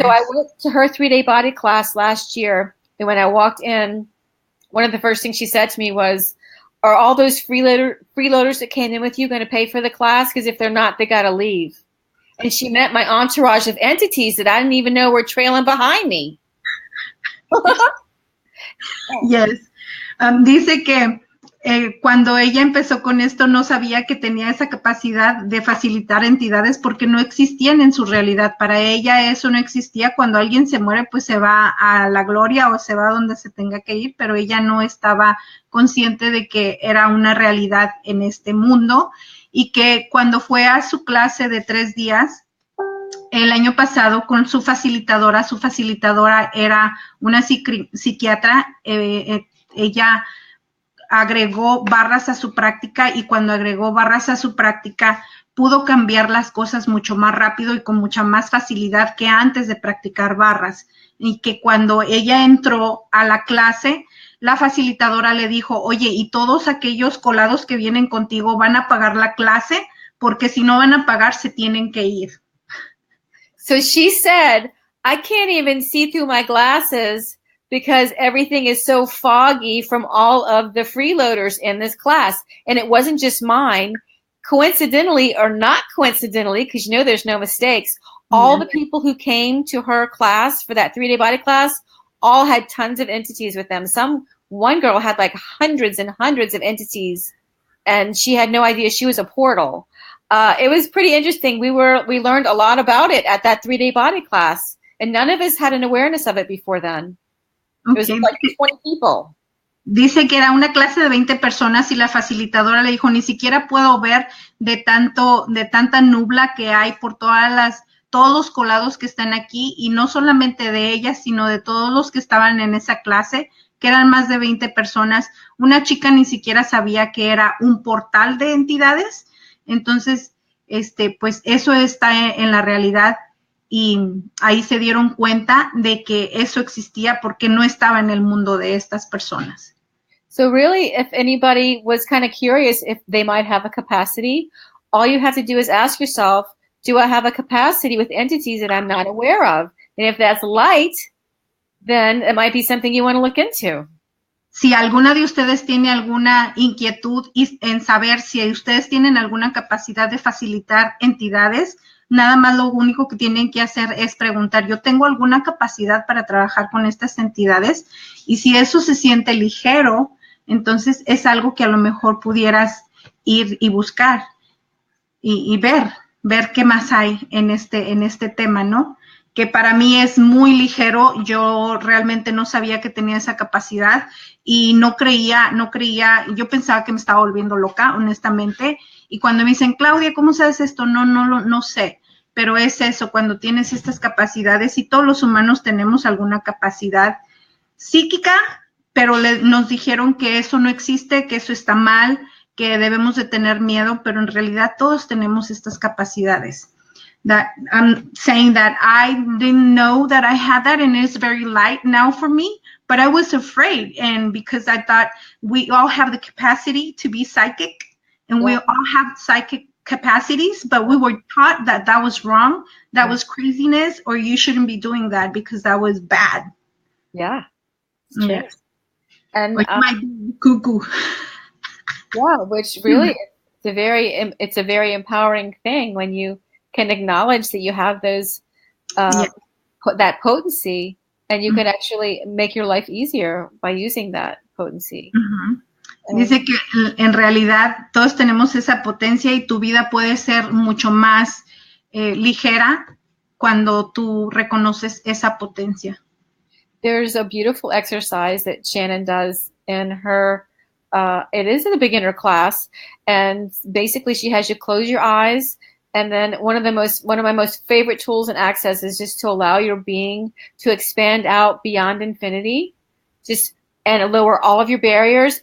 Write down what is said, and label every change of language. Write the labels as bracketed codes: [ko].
[en] So I went to her 3-day body class last year. And when I walked in, one of the first things she said to me was, are all those freeloaders that came in with you going to pay for the class? Because if they're not, they got to leave. And she met my entourage of entities that I didn't even know were trailing behind me. Yes. [es] Dice que cuando ella empezó con esto no sabía que tenía esa capacidad de facilitar entidades porque no existían en su realidad. Para ella eso no existía. Cuando alguien se muere, pues se va a la gloria o se va donde se tenga que ir, pero ella no estaba consciente de que era una realidad en este mundo y que cuando fue a su clase de 3 días, el año pasado con su facilitadora era una psiquiatra, ella agregó barras a su práctica y cuando agregó barras a su práctica pudo cambiar las cosas mucho más rápido y con mucha más facilidad que antes de practicar barras. Y que cuando ella entró a la clase, la facilitadora le dijo, oye, y todos aquellos colados que vienen contigo van a pagar la clase porque si no van a pagar se tienen que ir. [en] So she said, I can't even see through my glasses because everything is so foggy from all of the freeloaders in this class. And it wasn't just mine. Coincidentally or not coincidentally, because you know there's no mistakes, all the people who came to her class for that 3-day body class all had tons of entities with them. One girl had like hundreds and hundreds of entities, and she had no idea she was a portal. It was pretty interesting. We learned a lot about it at that 3-day body class, and none of us had an awareness of it before then. It was like 20 people. [es] Dice que era una clase de 20 personas y la facilitadora le dijo, ni siquiera puedo ver de tanta nubla que hay por todos los colados que están aquí, y no solamente de ellas, sino de todos los que estaban en esa clase, que eran más de 20 personas. Una chica ni siquiera sabía que era un portal de entidades. Entonces, pues eso está en la realidad. Y ahí se dieron cuenta de que eso existía porque no estaba en el mundo de estas personas. [en] So really, if anybody was kind of curious if they might have a capacity, all you have to do is ask yourself, do I have a capacity with entities that I'm not aware of? And if that's light, then it might be something you want to look into. [es] Si alguna de ustedes tiene alguna inquietud en saber si ustedes tienen alguna capacidad de facilitar entidades, nada más lo único que tienen que hacer es preguntar, ¿yo tengo alguna capacidad para trabajar con estas entidades? Y si eso se siente ligero, entonces es algo que a lo mejor pudieras ir y buscar y ver qué más hay en este tema, ¿no? Que para mí es muy ligero. Yo realmente no sabía que tenía esa capacidad y no creía, yo pensaba que me estaba volviendo loca, honestamente. Y cuando me dicen, Claudia, ¿cómo sabes esto? No sé. Pero es eso, cuando tienes estas capacidades, y todos los humanos tenemos alguna capacidad psíquica, pero nos dijeron que eso no existe, que eso está mal, que debemos de tener miedo, pero en realidad todos tenemos estas capacidades. [en] That I'm saying that I didn't know that I had that, and it's very light now for me, but I was afraid, and because I thought we all have the capacity to be psychic, and we all have psychic capacities, but we were taught that that was wrong, that was craziness, or you shouldn't be doing that because that was bad. Yeah. Yes. And like my cuckoo. Yeah, which really it's a very empowering thing when you can acknowledge that you have those that potency, and you can actually make your life easier by using that potency. [es] Dice que en realidad todos tenemos esa potencia y tu vida puede ser mucho más ligera cuando tú reconoces esa potencia. [en] There's a beautiful exercise that Shannon does in her, it is in a beginner class, and basically she has you close your eyes, and then one of my most favorite tools in Access is just to allow your being to expand out beyond infinity, and lower all of your barriers.